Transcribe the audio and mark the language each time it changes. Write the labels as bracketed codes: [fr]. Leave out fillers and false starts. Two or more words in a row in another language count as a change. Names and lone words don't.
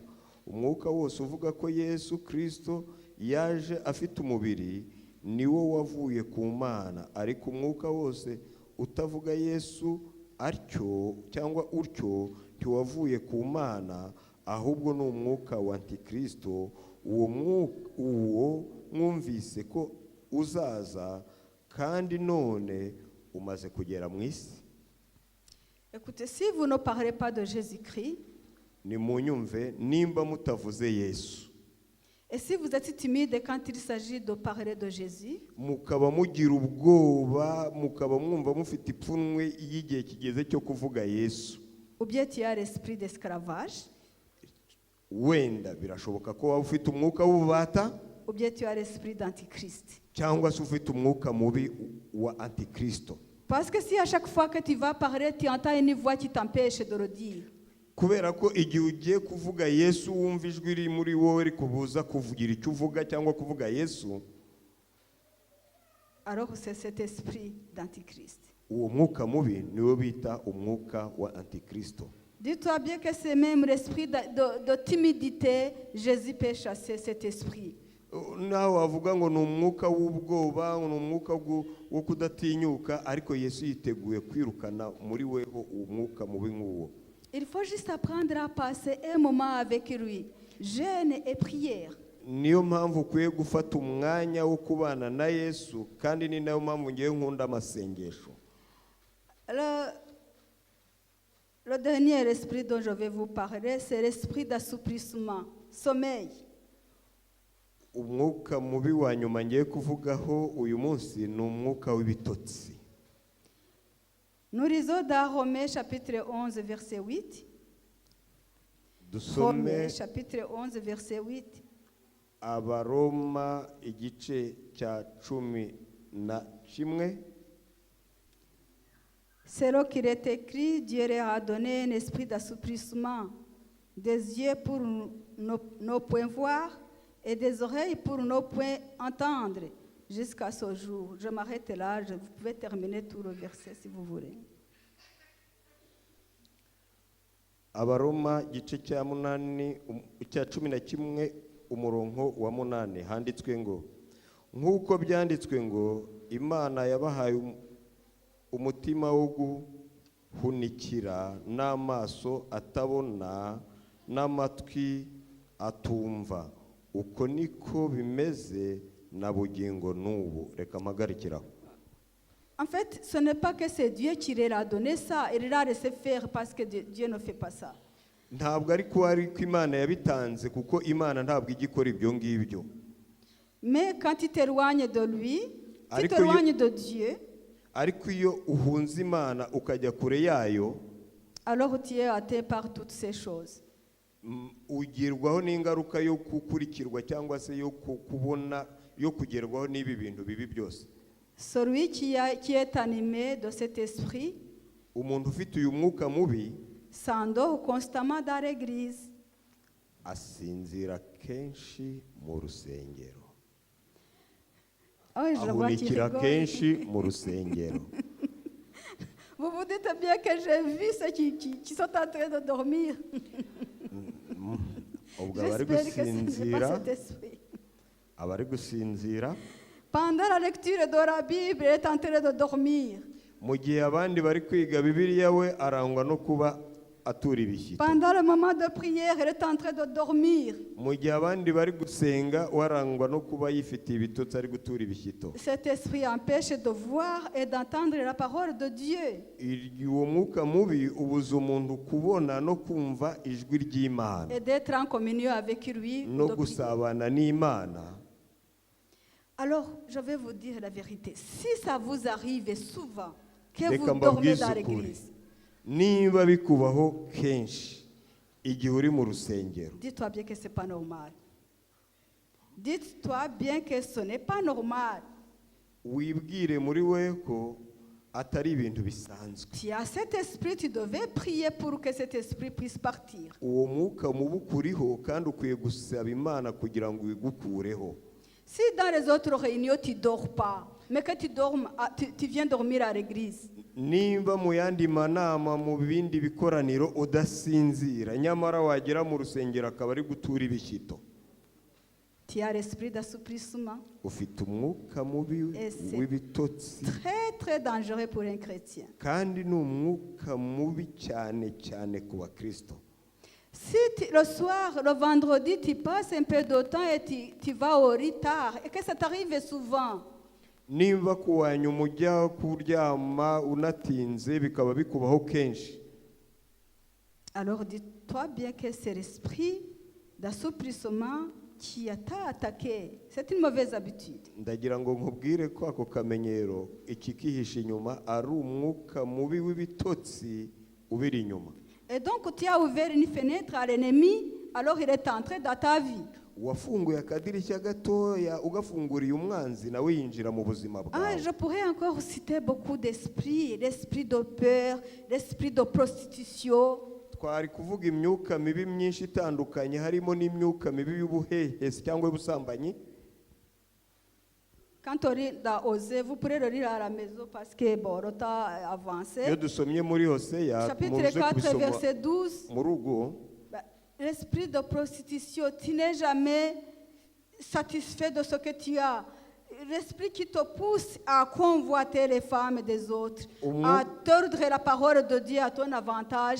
[rw] Umwuka wose uvuga ko Yesu Kristo yaje afite umubiri niwo wavuye ku Mana, ariko umwuka wose utavuga Yesu atyo cyangwa utyo ntiwavuye ku Mana, ahubwo ni umwuka wa Antikristo. Uwo mwumvise ko uzaza kandi none umaze kugera mu isi. [fr] Écoutez, si vous ne parlez pas de Jésus-Christ, [rw] nimunyumve nimba mutavuze Yesu, [fr] et si vous êtes timide quand il s'agit de parler de Jésus, [rw] mukaba mugira ubwoba, mukaba mwumva mufite ipfunwe y'igihe kigeze cyo kuvuga Yesu, [fr] ou bien tu as l'esprit d'esclavage, [rw] wenda birashoboka ko waba ufite umwuka w'ububata, [fr] ou bien tu as l'esprit d'antichrist. [rw] cyangwa se ufite umwuka mubi wa antikristo. [fr] Parce que si à chaque fois que tu vas parler, tu entends une voix qui t'empêche de le dire, [rw] kubera ko igihe ugiye kuvuga Yesu wumva ijwi riri muri wowe rikubuza kuvugira icyo uvuga cyangwa kuvuga Yesu, [fr] alors c'est cet esprit d'antichrist. [rw] uwo mwuka mubi niwo bita umwuka wa antikristo. [fr] Dis-toi bien que c'est même l'esprit de timidité, Jésus peut chasser cet esprit. [rw] naho wavuga ngo ni umwuka w'ubwoba, ni umwuka wo kudatinyuka, ariko Yesu yiteguye kwirukana muri weho uwo mwuka mubi nk'uwo. [fr] Il faut juste apprendre à passer un moment avec lui, jeûne et prière. [rw] Niyo mpamvu ukwiye gufata umwanya wo kubana na Yesu, kandi ni nayo mpamvu ngiye nkunda amasengesho. [fr] Le dernier esprit dont je vais vous parler, c'est l'esprit d'assouplissement, sommeil. [rw] Umwuka mubi wa nyuma ngiye kuvugaho uyu munsi ni umwuka w'ibitotsi. [fr] Nous lisons dans Romains chapitre 11, verset 8. [rw] Dusome [fr] Romains chapitre 11, verset 8. [rw] Abaroma igice cya 11. [fr] C'est là qu'il est écrit, Dieu leur a donné un esprit d'assouplissement, des yeux pour nos points voir et des oreilles pour nos points entendre, jusqu'à ce jour. Je m'arrête là, vous pouvez terminer tout le verset si vous voulez. [rw] Abaroma igice cya 11 umurongo wa 8 handitswe ngo, nk'uko byanditswe ngo, Imana yabahaye umutima wo guhunikira n'amaso atabona n'amatwi atumva, uko niko bimeze na bugingo n'ubu. Reka mpagarikiraho. [fr] En fait, ce n'est pas que c'est Dieu qui leur a donné ça, il l'a laissé faire parce que Dieu ne fait pas ça. [rw] Ntabwo ariko Imana yabitanze, kuko Imana ntabwo igikora ibyo ngibyo. [fr] Mais quand tu t'éloignes de lui, tu [rw] Ariko [fr] t'éloignes de Dieu, [rw] ariko iyo uhunze Imana ukajya kure yayo, [fr] alors tu es atteint par toutes ces choses. [rw] ugirwaho n'ingaruka yo gukurikirwa cyangwa se yo kubona, yo kugerwaho n'ibi bintu bibi byose. [fr] Celui qui est animé de cet esprit [rw] Umuntu ufite uyu mwuka mubi [fr] s'endort constamment dans l'église. [rw] asinzira kenshi mu rusengero. [fr] Oh, je vois qu'il [rw] Ahunikira [fr] rigole. [rw] kenshi mu rusengero. [fr] Vous vous dites bien que j'ai vu ceux qui sont en train de dormir. [rw] Ubwo abari [fr] J'espère que ce n'est pas [rw] gusinzira, [fr] cet esprit. [rw] abari gusinzira, [fr] Pendant la lecture de la Bible, il est en train de dormir. [rw] mu gihe abandi bari kwiga Bibiliya, we arangwa no kuba atura ibishyito. [fr] Pendant le moment de prière, il est en train de dormir. [rw] Mu gihe abandi bari gusenga, warangwa no kuba yifitiye ibitotsi, ari gutura ibishyito. [fr] Cet esprit empêche de voir et d'entendre la parole de Dieu. [rw] Uwo mwuka mubi ubuza umuntu kubona no kumva ijwi ry'Imana [fr] Et d'être en communion avec lui. ou [rw] no [fr] de prier. [rw] gusabana n'Imana. [fr] Alors, je vais vous dire la vérité. Si ça vous arrive souvent que [rw] Reka [fr] vous dormez [rw] mbabwize [fr] dans [rw] ukuri, [fr] l'église, [rw] niba bikubaho kenshi igihe uri mu rusengero, [fr] dis-toi bien que ce n'est pas normal. Dites-toi bien que ce n'est pas normal. [rw] wibwire muri we ko atari ibintu bisanzwe. [fr] Tu as cet esprit, tu devais prier pour que cet esprit puisse partir. [rw] Uwo mwuka mubi ukuriho, kandi ukwiye gusaba Imana kugira ngo wigukureho. [fr] Si dans les autres réunions, tu ne dors pas, mais que tu viens dormir à l'église, [rw] Nimba mu yandi manama, mu bindi bikoraniro udasinzira, nyamara wagera mu rusengero akaba ari gutura ibishyito, [fr] tu as l'esprit d'assouplissement. [rw] ufite umwuka mubi w'ibitotsi, [fr] Très, très dangereux pour un chrétien. [rw] kandi ni umwuka mubi cyane cyane ku bakristo. [fr] Si le soir, le vendredi, tu passes un peu de temps et tu vas au lit tard, et que ça t'arrive souvent, Niba ku wa nyuma ujya kuryama unatinze, bikaba bikubaho kenshi, alors dis-toi bien que c'est l'esprit d'assouplissement qui t'a attaqué. C'est une mauvaise habitude. [rw] ndagira ngo nkubwire ko ako kamenyero ikikihisha inyuma ari umwuka mubi w'ibitotsi ubiri inyuma. [fr] Et donc, tu as ouvert une fenêtre à l'ennemi, alors il est entré dans ta vie. [rw] wafunguye akadirishya gatoya ugafunguriye umwanzi nawe yinjira mu buzima Ah, bwawe. [fr] je pourrais encore citer beaucoup d'esprits, l'esprit de peur, l'esprit de prostitution. [rw] Twari kuvuga imyuka mibi myinshi itandukanye, harimo n'imyuka mibi y'ubuhehesi cyangwa y'ubusambanyi. [fr] Quand on lit dans Osée, vous pourrez le lire à la maison parce que bon, le temps a avancé. [rw] Iyo dusomye muri Hoseya [fr] Chapitre [rw] muze [fr] 4, [rw] kubisoma [fr] verset 12. [rw] mu rugo, [fr] Bah, l'esprit de prostitution, tu n'es jamais satisfait de ce que tu as. L'esprit qui te pousse à convoiter les femmes des autres, à tordre la parole de Dieu à ton avantage.